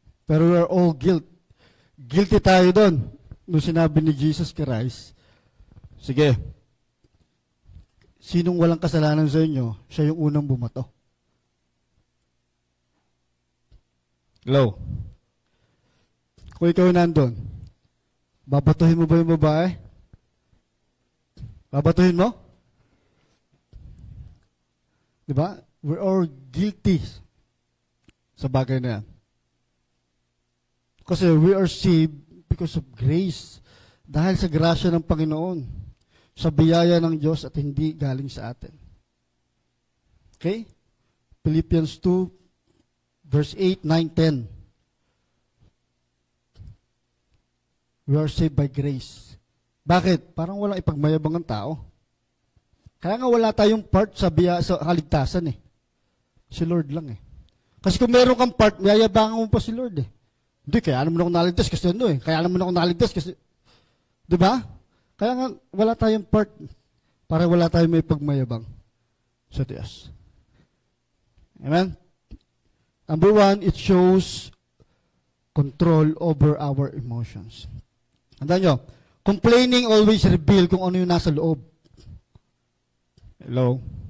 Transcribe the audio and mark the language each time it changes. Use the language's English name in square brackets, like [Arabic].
[Filipino] Pero [English] we are all guilty [Filipino] tayo doon. Nung sinabi ni Jesus Christ, sige, sinong walang kasalanan sa inyo, siya yung unang bumato. Hello? Kung ikaw nandun, babatuhin mo ba yung babae? Babatuhin mo? Diba? [English] We're all guilty [Filipino] sa bagay na yan. Kasi [English] we are saved because of grace. [Filipino] Dahil sa grasya ng Panginoon. Sa biyaya ng Diyos at hindi galing sa atin. [English] Okay? Philippians 2, verse 8, 9, 10. We are saved by grace. [Filipino] Bakit? Parang walang ipagmayabang ang tao. Kaya nga wala tayong part sa kaligtasan eh. Si Lord lang eh. Kasi kung meron kang part, mayayabangan mo pa si Lord eh. Hindi, kaya naman ako naligtas kasi ano eh. Kaya naman ako naligtas kasi, di ba? Kaya nga wala tayong part para wala tayong may pagmayabang sa Diyos. Amen? [English] Number 1, it shows control over our emotions. [Filipino] Tandaan nyo, [English] complaining always reveal [Filipino] kung ano yung nasa loob. Hello?